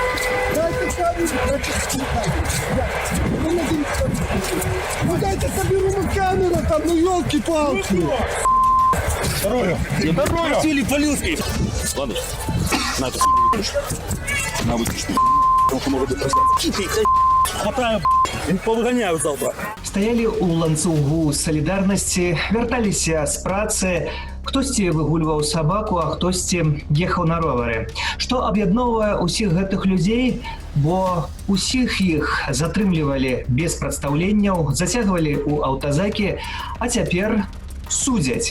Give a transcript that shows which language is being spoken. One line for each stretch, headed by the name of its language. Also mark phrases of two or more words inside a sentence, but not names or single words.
Russian: Ну дайте соберу камеру там, ну елки-палки! Здоровья! Здоровья! Василий Полинский! Ладно, на это на выключи. Хватаю, повыгоняю завтра.
Belarusian: Стаялі ў ланцугу салідарнасці, вярталіся з працы, хтосьці выгульваў сабаку, а хтосьці ехаў на ровары. Што аб'ядноўвае ўсіх гэтых людзей, бо ўсіх іх затрымлівалі без прадстаўленняў, зацягвалі ў аўтазакі, а цяпер судзяць.